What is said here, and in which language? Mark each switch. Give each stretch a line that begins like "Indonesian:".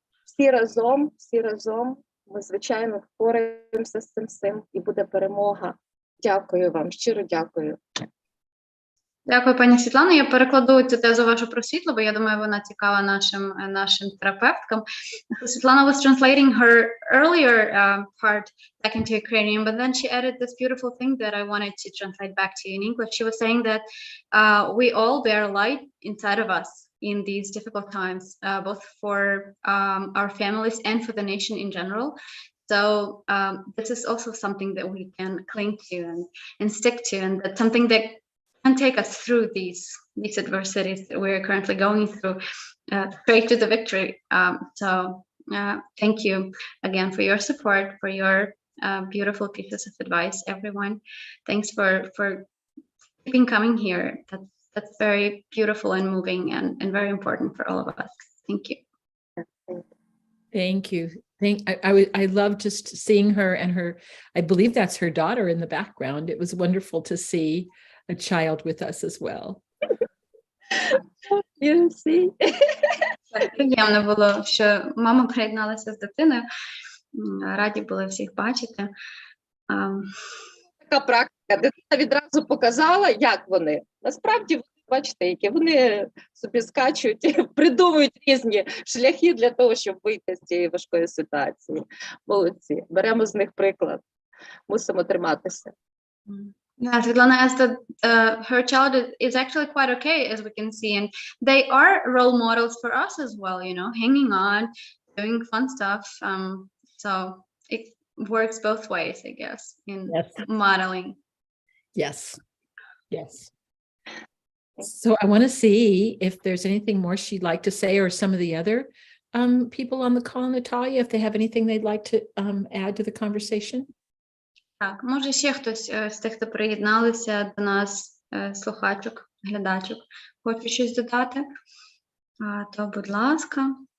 Ukrainian: Всі разом, ми, звичайно, впораємося з цим всім, і буде перемога. Дякую вам, щиро дякую. Дякую, пані Світлано. Я перекладу цю тезу вашу про світло, бо я думаю, вона цікава нашим терапевткам.
English: Світлана was translating her earlier part back into Ukrainian, but then she added this beautiful thing that I wanted to translate back to you in English. She was saying that we all bear light inside of us in these difficult times, both for our families and for the nation in general. So this is also something that we can cling to and stick to, and that's something that can take us through these adversities that we're currently going through, straight to the victory. So thank you again for your support, for your beautiful pieces of advice, everyone. Thanks for keeping coming here. That's very beautiful and moving and very important for all of us. Thank you. Thank you. I love just seeing her and her, I believe that's her daughter in the background. It was wonderful to see a child with us as well. You see?
Ukrainian: Приємно було, що мама приєдналася з дитиною. Раді були всіх бачити. Така практика. Дитина відразу показала, як вони. Насправді, бачите, які вони собі скачуть, придумують різні шляхи для того, щоб вийти з цієї важкої ситуації. Молодці. Беремо з них приклад. Мусимо триматися.
English: Yeah, Svetlana asked that her child is actually quite okay, as we can see, and they are role models for us as well, hanging on, doing fun stuff. So it works both ways, I guess, in modeling. Yes. So I want to see if there's anything more she'd like to say, or some of the other people on the call, Natalia, if they have anything they'd like to add to the conversation.
Ukrainian: Так, може ще хтось з тих, хто приєдналися до нас, слухачок, глядачок, хоче щось додати, то будь ласка.